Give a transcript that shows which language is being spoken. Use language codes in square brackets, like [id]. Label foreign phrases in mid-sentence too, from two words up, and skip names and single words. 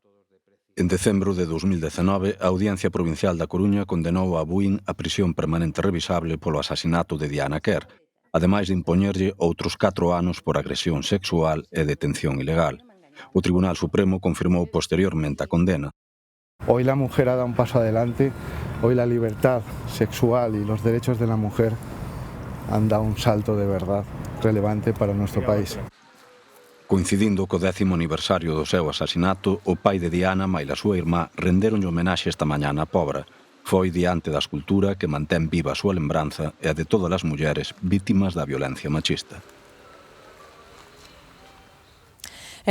[gl] En decembro de 2019, a Audiencia Provincial da Coruña condenou a Abuín a prisión permanente revisable polo asasinato de Diana Quer, ademais de impoñerlle outros 4 anos por agresión sexual e detención ilegal. O Tribunal Supremo confirmou posteriormente a condena. [es] Hoy la mujer ha dado un paso adelante, hoy la libertad sexual y los derechos de la mujer han dado un salto de verdad relevante para nuestro país. [gl] Coincidindo co 10º aniversario do seu asasinato, o pai de Diana e a súa irmá renderon homenaxe esta mañá na Pobra. Foi diante da escultura que mantén viva a súa lembranza e a de todas as mulleres vítimas da violencia machista.